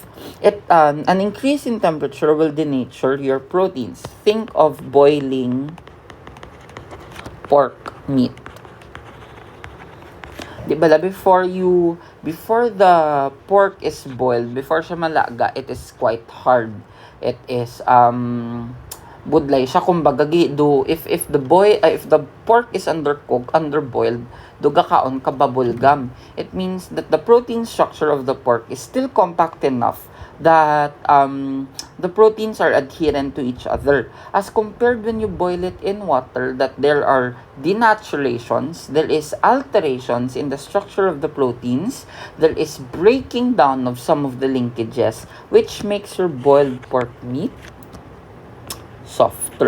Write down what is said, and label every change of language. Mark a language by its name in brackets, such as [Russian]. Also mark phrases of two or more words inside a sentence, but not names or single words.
[English] An increase in temperature will denature your proteins. Think of boiling pork meat. [Filipino] Di ba [English] before the pork is boiled, before [Hiligaynon] siya malaga, [English] it is quite hard. It is [Hiligaynon] budlay siya kumbaga do [English] if the pork is underboiled, [Hiligaynon] duga kaon ka [English] bubble gum. It means that the protein structure of the pork is still compact enough that the proteins are adherent to each other, as compared when you boil it in water, that there are denaturations, there is alterations in the structure of the proteins, there is breaking down of some of the linkages, which makes your boiled pork meat softer.